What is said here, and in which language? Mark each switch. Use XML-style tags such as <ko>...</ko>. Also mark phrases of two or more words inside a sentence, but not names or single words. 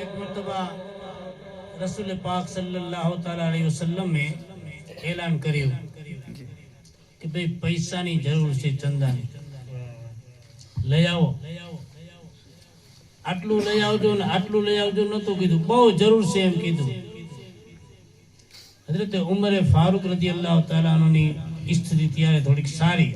<ur>مرتبہ رسول پاک صلی اللہ تعالیٰ علیہ وسلم میں اعلان</ur> <gu>કર્યું કે ભાઈ પૈસાની જરૂર છે, ચંદાની લઈ આવો, આટલું લઈ આવજો ને આટલું લઈ આવજો નતું કીધું, બહુ જરૂર છે એમ કીધું. હઝરત ઉમર ફારૂક</gu> <ar>رضي الله تعالى</ar> <gu>અન્હુની સ્થિતિ ત્યારે થોડીક સારી.</gu>